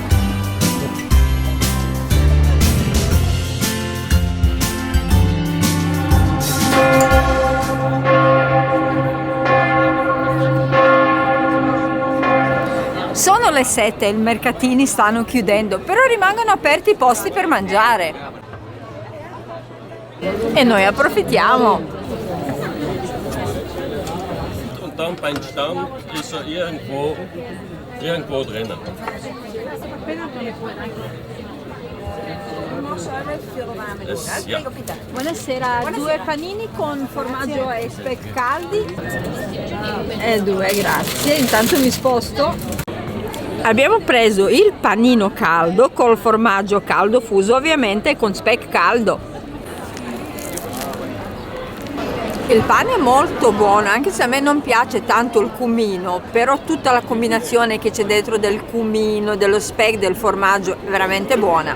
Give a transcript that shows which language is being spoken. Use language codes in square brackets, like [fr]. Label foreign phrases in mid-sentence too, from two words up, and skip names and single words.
[it] Sono le 7 e i mercatini stanno chiudendo, però rimangono aperti i posti per mangiare. E noi approfittiamo. [de] Und dann beim Stand ist irgendwo drinnen. Ja. [it] Buonasera, 2 panini con formaggio e speck caldi. 2, grazie. Intanto mi sposto. Abbiamo preso il panino caldo col formaggio caldo fuso ovviamente e con speck caldo. Il pane è molto buono, anche se a me non piace tanto il cumino, però tutta la combinazione che c'è dentro del cumino, dello speck, del formaggio è veramente buona.